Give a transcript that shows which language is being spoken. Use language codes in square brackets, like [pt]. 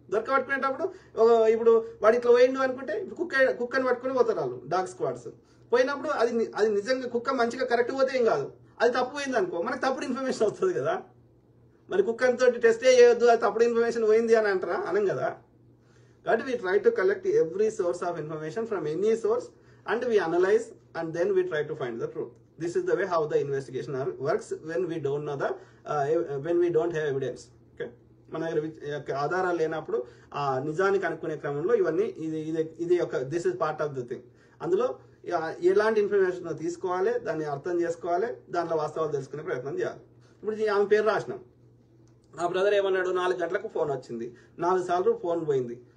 [te] దొరకబట్టుకునేటప్పుడు ఇప్పుడు వాడు ఇట్లా పోయిండు అనుకుంటే కుక్కని పట్టుకుని పోతారు వాళ్ళు, డాగ్ స్క్వాడ్స్. పోయినప్పుడు అది నిజంగా కుక్క మంచిగా కరెక్ట్ పోతే ఏం కాదు, అది తప్పు పోయింది అనుకో మనకు తప్పుడు ఇన్ఫర్మేషన్ వస్తుంది కదా. మరి కుక్కతో టెస్టే చేయొద్దు, అది తప్పుడు ఇన్ఫర్మేషన్ పోయింది అని అంటారా? అనం కదా. [en] కాబట్టి we try to collect every source of information from any source and we analyze and then we try to find the truth. This is the way how the investigation works when we don't know when we don't have evidence. [te] Okay, మన దగ్గర ఆధారాలు లేనప్పుడు ఆ నిజాన్ని కనుక్కునే క్రమంలో ఇవన్నీ ఇది ఒక [en] This is part of the thing. [te] అందులో ఎలాంటి ఇన్ఫర్మేషన్ తీసుకోవాలి, దాన్ని అర్థం చేసుకోవాలి, దాంట్లో వాస్తవాలు తెలుసుకునే ప్రయత్నం చేయాలి. ఇప్పుడు ఆమె పేరు రాసినాం, ఆ బ్రదర్ ఏమన్నాడు, 4 గంటలకు ఫోన్ వచ్చింది, 4 సార్లు ఫోన్ పోయింది.